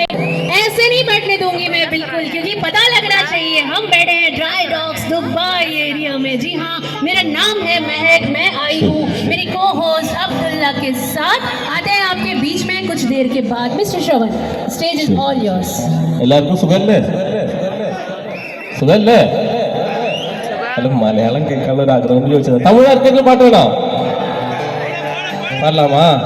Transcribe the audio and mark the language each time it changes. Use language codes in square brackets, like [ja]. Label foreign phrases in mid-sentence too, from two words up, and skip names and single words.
[hi] ऐसे नहीं बैठने दूंगी मैं बिल्कुल, क्योंकि पता लगना चाहिए हम बैठे हैं ड्राई डॉग्स दुबई एरिया में। जी हाँ, मेरा नाम है महक, मैं आई हूँ मेरी को होस्ट अब्दुल्ला के साथ। आते हैं आपके बीच में कुछ देर के बाद। [en] Mister Shravan, stage is all yours. [ml] എല്ലാവർക്കും സുഖല്ലേ? സുഖല്ലേ? അല്ല മലയാളം കേൾക്കാനുള്ള ഒരു ആഗ്രഹം കൊണ്ട് ചോദിച്ചത്. തമിഴ് ആർക്കെങ്കിലും പാട്ട് വേണോ? പാടലാമാ?